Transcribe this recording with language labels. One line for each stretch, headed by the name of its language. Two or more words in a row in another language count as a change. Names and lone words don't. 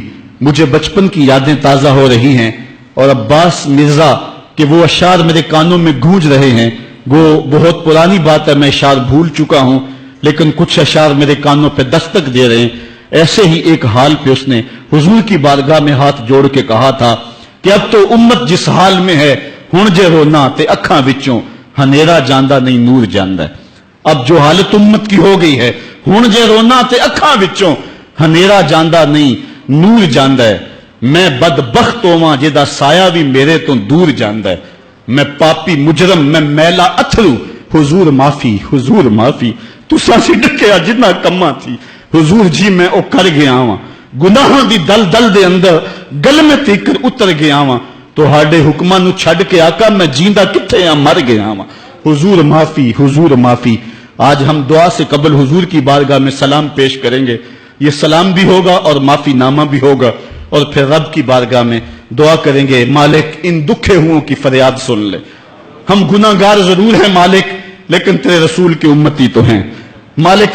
Urdu: مجھے بچپن کی یادیں تازہ ہو رہی ہیں، اور عباس مرزا کہ وہ اشعار میرے کانوں میں گونج رہے ہیں، وہ بہت پرانی بات ہے، میں اشعار بھول چکا ہوں، لیکن کچھ اشعار میرے کانوں پہ دستک دے رہے ہیں۔ ایسے ہی ایک حال پہ اس نے حضور کی بارگاہ میں ہاتھ جوڑ کے کہا تھا کہ اب تو امت جس حال میں ہے،
Punjabi: ہن جے رونا تے اکھاں وچوں ہنیرا جاندہ نہیں نور جاندہ ہے۔
Urdu: اب جو حالت امت کی ہو گئی ہے،
Punjabi: ہن جے رونا تے اکھاں وچوں ہنیرا جاندہ نہیں نور جاندہ ہے۔ میں بدبخت ہوواں جدا سایہ بھی میرے تو دور جاندہ ہے، میں پاپی مجرم میں میلا اتھرو، حضور معافی حضور معافی، تساں سی ڈکیا جنہ کماں تھی، حضور جی میں او کر گیا ہاں، گناہاں دی دل دل دے اندر گل میں تیکر اتر گیا ہاں، تو ہاڈے حکماں نو چھڈ کے آقا میں جیندہ کتھے ہاں مر گیا ہاں، حضور معافی حضور معافی۔
Urdu: آج ہم دعا سے قبل حضور کی بارگاہ میں سلام پیش کریں گے، یہ سلام بھی ہوگا اور معافی نامہ بھی ہوگا، اور پھر رب کی بارگاہ میں دعا کریں گے، مالک ان دکھے ہوں کی فریاد سن لے، ہم گناہگار ضرور ہیں مالک، لیکن تیرے رسول کی امتی تو ہیں مالک۔